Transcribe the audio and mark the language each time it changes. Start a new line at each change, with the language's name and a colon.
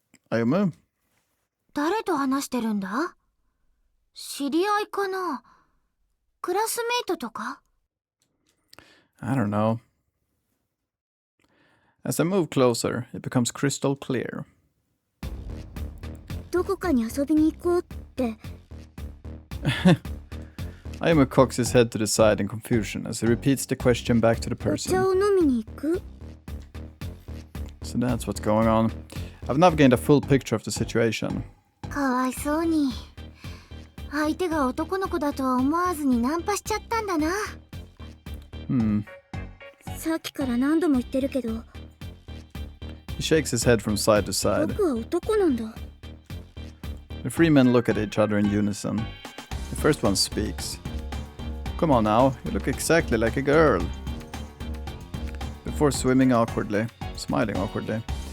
English: Ayumu?
Japanese: 誰と話してるんだ？知り合いかな？クラスメイトとか？
English: I don't know. As I move closer, it becomes crystal clear.
Japanese: どこかに遊びに行こうって。
English: Ayumu cocks his head to the side in confusion as he repeats the question back to the person.
Japanese: お茶を飲みに行く？
English: So that's what's going on. I've now gained a full picture of the situation.
Japanese: かわいそうに。相手が男の子だとは思わずにナンパしちゃったんだな。さっきから何度も言ってるけど。
English: He shakes his head from side to side.
Japanese: 僕は男なんだ。
English: The three men look at each other in unison. The first one speaks. Come on now, you look exactly like a girl. Before smiling awkwardly.